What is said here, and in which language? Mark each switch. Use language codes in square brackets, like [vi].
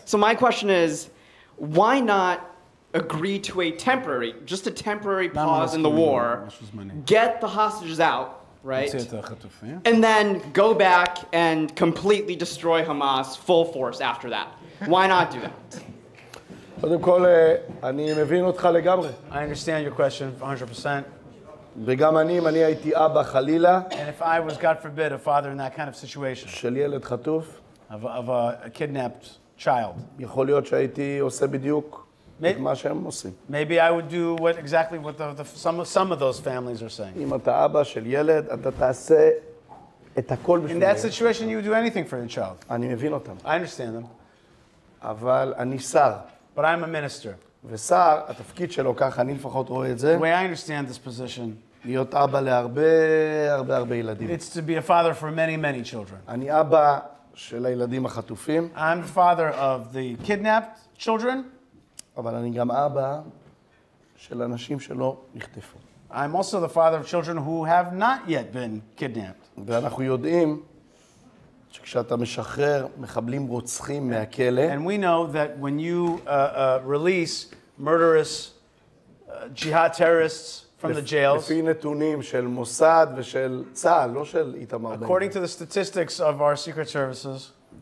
[en] So my question is, why not agree to a temporary, just a temporary pause in the war, get the hostages out, right? And then go back and completely destroy Hamas full force after that. Why not do that? [he] קודם כל, אני מבין אותך לגמרי. [en] I understand your question 100%. [he] וגם אם אני הייתי אבא חלילה, [en] And if I was, God forbid, a father in that kind of situation, [he] של ילד חטוף, [en] of a kidnapped child, [he] יכול להיות שהייתי עושה בדיוק את מה שהם עושים. [en] maybe I would do exactly what some of those families are saying. [he] אם אתה אבא של ילד, אתה תעשה את הכל [en] In [he] בשביל [en] that [he] הילד. [en] situation, you would do anything for the child. [he] אני מבין אותם. [en] I understand them. [he] אבל אני שר. [en] But I'm a minister. [he] ושר, התפקיד שלו, ככה אני לפחות רואה את זה, [en] The way I understand this position, [he] להיות אבא להרבה הרבה הרבה ילדים. [en] it's to be a father for many, many children. [he] אני אבא של הילדים החטופים, [en] I'm the father of the kidnapped children. [he] אבל אני גם אבא של אנשים שלא נחטפו. [en] I'm also the father of children who have not yet been kidnapped. [he] ואנחנו יודעים שכשאתה משחרר מחבלים רוצחים מהכלא, [en] And we know that when you release murderous jihad terrorists from the jails, [he] לפי נתונים של מוסד ושל צה"ל, לא של איתמר בן [en] according [he] גביר, [en] to the statistics of our secret services,